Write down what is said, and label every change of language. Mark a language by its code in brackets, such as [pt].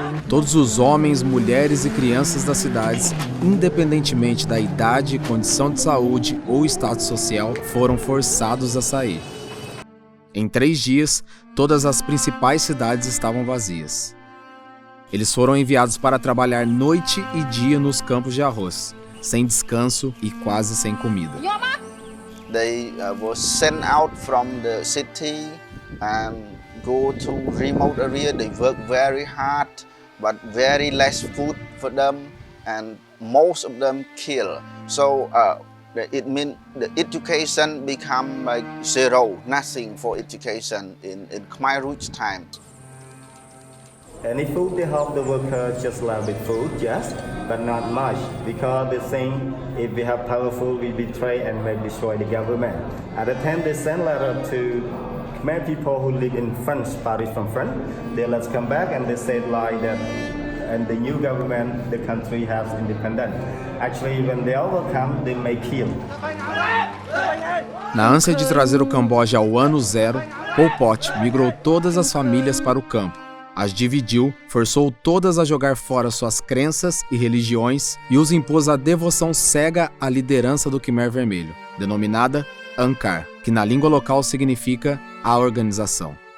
[pt] Todos os homens, mulheres e crianças das cidades, independentemente da idade, condição de saúde ou status social, foram forçados a sair. Em 3 dias, todas as principais cidades estavam vazias. Eles foram enviados para trabalhar noite e dia nos campos de arroz, sem descanso e quase sem comida. [en] They were sent out from the city and go to remote area. They work very hard, but very less food for them, and most of them kill. So it means the education become like zero, nothing for education in Khmer Rouge time. Any food they help the worker just a little bit food, yes, but not much, because they think if we have powerful, we betray and may destroy the government. At the time they send letter to Khmer people who live in France, Paris from France, they let's come back and they said like that, and the new government, the country has independence. Actually, when they overcome, they may kill. [pt] Na ânsia de trazer o Camboja ao ano zero, Pol Pot migrou todas as famílias para o campo. As dividiu, forçou todas a jogar fora suas crenças e religiões e os impôs a devoção cega à liderança do Khmer Vermelho, denominada Angkar, que na língua local significa a organização.